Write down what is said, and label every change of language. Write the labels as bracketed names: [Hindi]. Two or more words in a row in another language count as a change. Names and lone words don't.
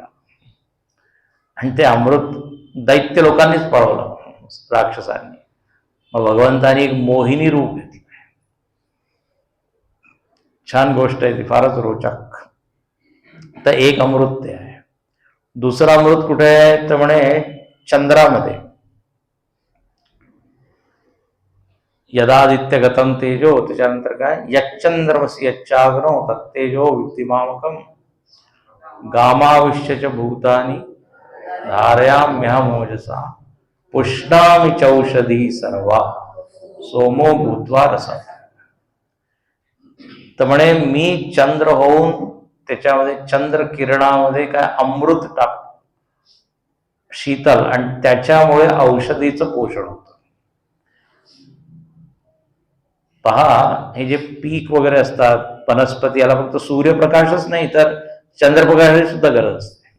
[Marathi] आणि ते अमृत दैत्य लोकांनीच पळवलं, राक्षसांनी. मग भगवंतानी एक मोहिनी रूप घेतलं. छान गोष्ट आहे ती, फारच रोचक. तर एक अमृत ते आहे. दुसरं अमृत कुठे आहे? तर म्हणे चंद्रामध्ये. [Sanskrit] यदादित्य गतम तेजो, [Marathi] त्याच्यानंतर काय? [Sanskrit] यच्चंद्रमसी यच्चाग्नो तत्तेजो विद्धिमामकम गामाविश्य भूतानि धारयाम्यहमोजसा पुष्णामि चौषधी सर्वा सोमो भूत्वा रसः. [Marathi] तर म्हणे मी चंद्र होऊन त्याच्यामध्ये चंद्र किरणामध्ये काय अमृत टाक, शीतल, आणि त्याच्यामुळे औषधीचं पोषण होतं. पहा, हे जे पीक वगैरे असतात, वनस्पती, याला फक्त सूर्यप्रकाशच नाही तर चंद्रप्रकाशाची सुद्धा गरज असते.